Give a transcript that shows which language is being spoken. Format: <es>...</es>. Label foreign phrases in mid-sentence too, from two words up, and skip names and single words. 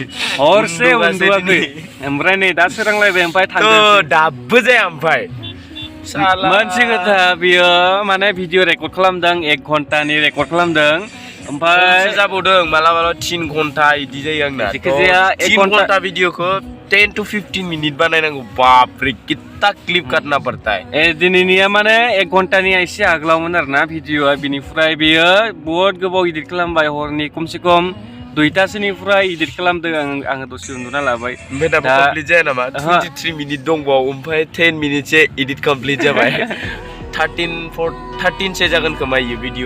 <brx>हरसे उन्दुवाखै ओमफ्राय नै दा सोरांलायबाय ओमफ्राय थांदों दाबो जाया ओमफ्राय मोनसे खोथा बियो माने भिडिअ रेकर्ड खालामदों 1 घन्टानि रेकर्ड खालामदों ओमफ्राय जाबावदों मालाबा 3 घन्टा इदि जायो आंना 3 घन्टा भिडिअखौ 10 to 15 मिनिट बानायनांगौ</brx> <hi>बाप रे कितना क्लिप काटना पड़ता है</hi> <brx>दिनैनिया माने 1 घन्टानि एसे आगोलावमोन आरोना भिडिअआ बिनिफ्राय बियो बहुत गोबाव एडिट खालामबाय हरनि खमसे खम 2टासोनिफ्राय एडिट खालामदों आङो दसे उन्दुना लाबाय ओमफ्राय दाबो कमप्लिट जाया नामा 23 मिनिट दंबावो ओमफ्राय 10 मिनिटसे एडिट कमप्लिट जाबाय 13 से जागोन खोमा इयो भिडिअआ</brx>